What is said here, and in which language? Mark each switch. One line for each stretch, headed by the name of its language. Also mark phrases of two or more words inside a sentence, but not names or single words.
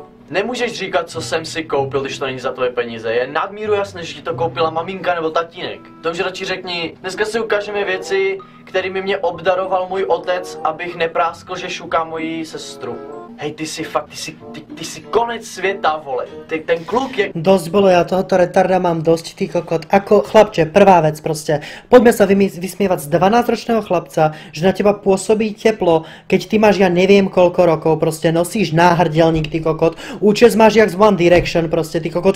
Czech: Nemůžeš říkat, co jsem si koupil, když to není za tvoje peníze. Je nadmíru jasné, že ti to koupila maminka nebo tatínek. To už radši řekni, dneska si ukážeme věci, kterými mě obdaroval můj otec, abych nepráskl, že šukám moji sestru. Hej, ty si konec světa, vole. Ten kluk je...
Slovak: Dosť bolo, ja tohoto retarda mám dosť, ty kokot. Ako, chlapče, prvá vec proste. Poďme sa vysmievať z 12-ročného chlapca, že na teba pôsobí teplo, keď ty máš ja neviem koľko rokov, proste nosíš náhrdelník, ty kokot. Účes máš jak z One Direction, proste, ty kokot.